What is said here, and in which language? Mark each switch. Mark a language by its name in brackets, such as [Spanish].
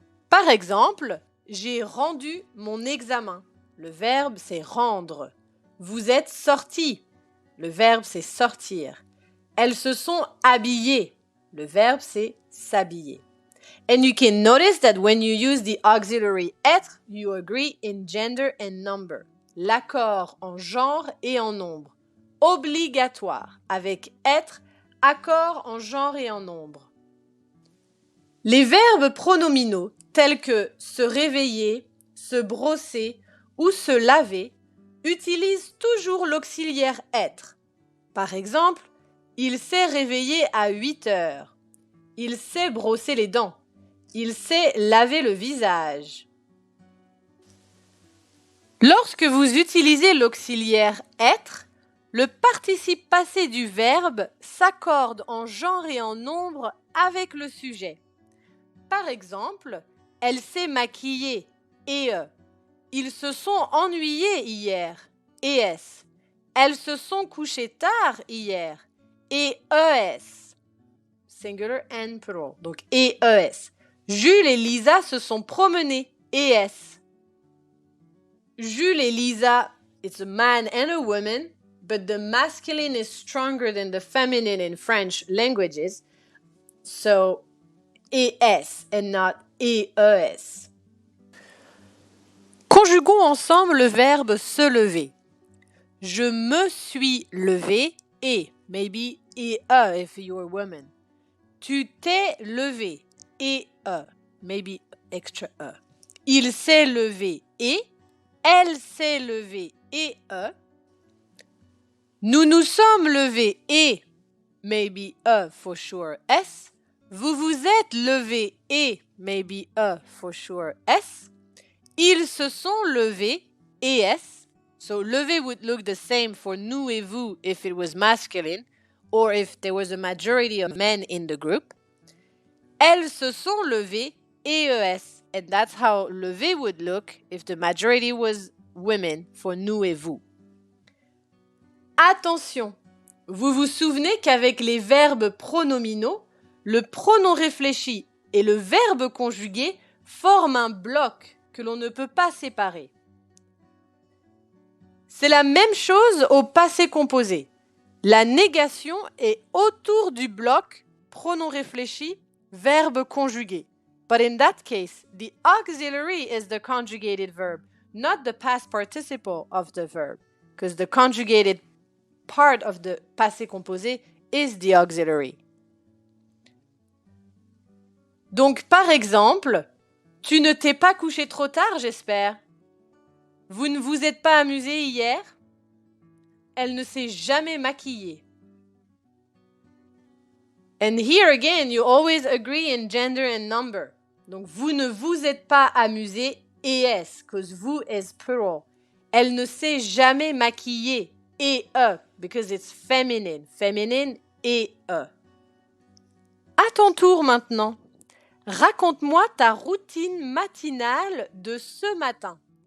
[French] Par exemple, j'ai rendu mon examen. Le verbe, c'est rendre. Vous êtes sortis. Le verbe, c'est sortir. Elles se sont habillées. Le verbe, c'est s'habiller. [English] And you can notice that when you use the auxiliary être, you agree in gender and number. [French] L'accord en genre et en nombre. Obligatoire. Avec être, accord en genre et en nombre. Les verbes pronominaux tels que se réveiller, se brosser ou se laver utilisent toujours l'auxiliaire être. Par exemple, il s'est réveillé à 8 heures. Il s'est brossé les dents. Il s'est lavé le visage. Lorsque vous utilisez l'auxiliaire être, le participe passé du verbe s'accorde en genre et en nombre avec le sujet. Par exemple, elle s'est maquillée, ils se sont ennuyés hier, ES. Elles se sont couchées tard hier, ES. [English] Singular and plural, [French] donc ES. Jules et Lisa se sont promenés, ES. [English] Jules et Lisa, it's a man and a woman, but the masculine is stronger than the feminine in French languages, so ES and not EES. [French] Conjuguons ensemble le verbe se lever. Je me suis levé et, [English] maybe if you're a woman. [French] Tu t'es levé et [English] maybe extra e. [French] Il s'est levé et, elle s'est levée et nous nous sommes levés et, [English] maybe for sure s. [French] Vous vous êtes levé et, [English] maybe for sure s. [French] Ils se sont levés et s. [English] So levé would look the same for [French] nous et vous [English] if it was masculine or if there was a majority of men in the group. [French] Elles se sont levées et es. [English] And that's how levé would look if the majority was women for [French] nous et vous. Attention! Vous vous souvenez qu'avec les verbes pronominaux, le pronom réfléchi et le verbe conjugué forment un bloc que l'on ne peut pas séparer. C'est la même chose au passé composé. La négation est autour du bloc pronom réfléchi, verbe conjugué. [English] But in that case, the auxiliary is the conjugated verb, not the past participle of the verb, because the conjugated part of the passé composé is the auxiliary. [French] Donc, par exemple, tu ne t'es pas couché trop tard, j'espère. Vous ne vous êtes pas amusé hier? Elle ne s'est jamais maquillée. [English] And here again, you always agree in gender and number. [French] Donc, vous ne vous êtes pas amusé, es, [English] because vous is plural. [French] Elle ne s'est jamais maquillée, [English] because it's feminine. Feminine, [French] À ton tour maintenant. Raconte-moi ta routine matinale de ce matin.